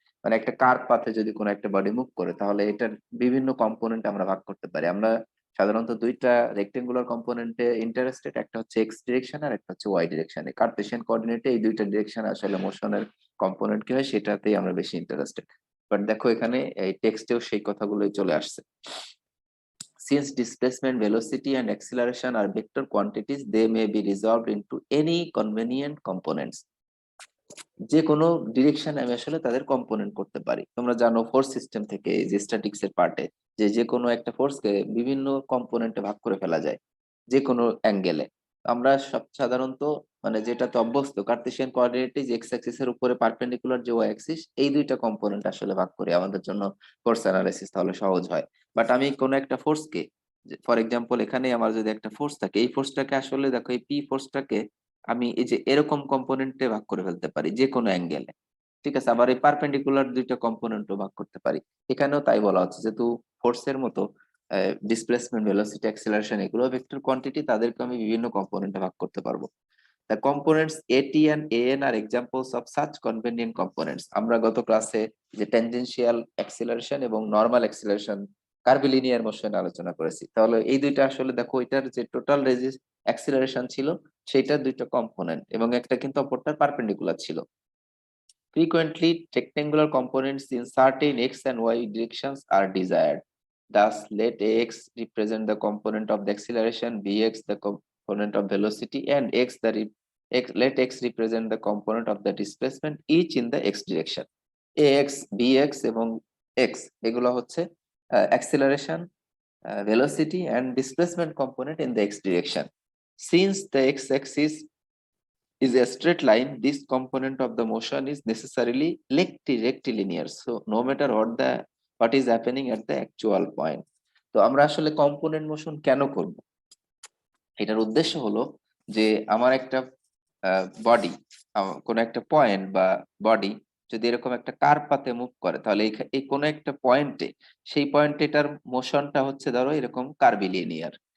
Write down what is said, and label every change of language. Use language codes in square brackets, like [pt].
[bn] মানে একটা কার্ভ পাথে যদি কোনো একটা বডি মুভ করে, তাহলে এটার বিভিন্ন কম্পোনেন্ট আমরা ভাগ করতে পারি। আমরা সাধারণত দুইটা রেক্টেঙ্গুলার কম্পোনেন্টে ইন্টারেস্টেড, একটা হচ্ছে এক্স ডিরেকশন আর একটা হচ্ছে ওয়াই ডিরেকশনে। কার্টেসিয়ান কোঅর্ডিনেটে এই দুইটা ডিরেকশন আসলে মোশনের কম্পোনেন্ট কি হয় সেটাতেই আমরা বেশি ইন্টারেস্টেড। বাট দেখো এখানে এই টেক্সটেও সেই কথাগুলোই চলে আসছে। [en] Since displacement, velocity, and acceleration are vector quantities, they may be resolved into any convenient components. [bn] যে কোনো ডিরেকশন আমি আসলে তাদের কম্পোনেন্ট করতে পারি। তোমরা জানো ফোর্স সিস্টেম থেকে, যে স্ট্যাটিক্স এর পার্টে, যে যে কোনো একটা ফোর্সকে বিভিন্ন কম্পোনেন্টে ভাগ করে ফেলা যায় যে কোনো অ্যাঙ্গেলে। আমরা সব সাধারণত মানে যেটাতে অভ্যস্ত, কার্টেসিয়ান কোঅর্ডিনেটে যে এক্স অ্যাক্সিস এর উপরে পারপেন্ডিকুলার যে ওয়াই অ্যাক্সিস, এই দুইটা কম্পোনেন্ট আসলে ভাগ করি আমাদের জন্য ফোর্স অ্যানালাইসিস, তাহলে সহজ হয়। বাট আমি কোনো একটা ফোর্সকে, ফর এক্সাম্পল এখানে আমার যদি একটা ফোর্স থাকে, এই ফোর্সটাকে আসলে দেখো, এই পি ফোর্সটাকে আমি এই যে এরকম কম্পোনেন্টে ভাগ করে ফেলতে পারি যে কোনো অ্যাঙ্গেলে। ঠিক আছে, আবার এই পারপেন্ডিকুলার দুইটা কম্পোনেন্টও ভাগ করতে পারি। এখানেও তাই বলা হচ্ছে, যেহেতু ফোর্সের মতো ডিসপ্লেসমেন্ট, ভেলোসিটি, অ্যাক্সিলারেশন এগুলো ভেক্টর কোয়ান্টিটি, তাদেরকে আমি বিভিন্ন কম্পোনেন্টে ভাগ করতে পারবো। [en] The components AT and AN are examples of such convenient components. [bn] আমরা গত ক্লাসে যে ট্যানজেনশিয়াল অ্যাক্সিলারেশন এবং নরমাল অ্যাক্সিলারেশন, কার্ভিলিনিয়ার মোশন আলোচনা করেছি। তাহলে এই দুইটা আসলে দেখো, এটার যে টোটাল অ্যাক্সিলারেশন ছিল সেটা দুইটা কম্পোনেন্ট, এবং একটা কিন্তু অপরটার পারপেন্ডিকুলার ছিল। [en] Frequently, rectangular components in certain x and y directions are desired. Thus, let ax represent the component of the acceleration, bx the component of velocity, and let x represent the component of the displacement, each in the x direction. ax, bx এবং x [bn] এগুলো হচ্ছে [en] acceleration, velocity and displacement component in the x direction. Since the x-axis is a straight line, this component of the motion is necessarily rectilinear. So no matter what is happening at the actual point. [bn] তো আমরা আসলে component motion কেন করব? এটার উদ্দেশ্য হলো যে আমার একটা বডি, কোন একটা পয়েন্ট বা বডি যদি এরকম একটা কার্ভ পাথে মুভ করে, তাহলে এই কোন একটা পয়েন্টে, সেই পয়েন্টে এটার মোশনটা হচ্ছে ধরো এরকম কার্ভিলিনিয়ার।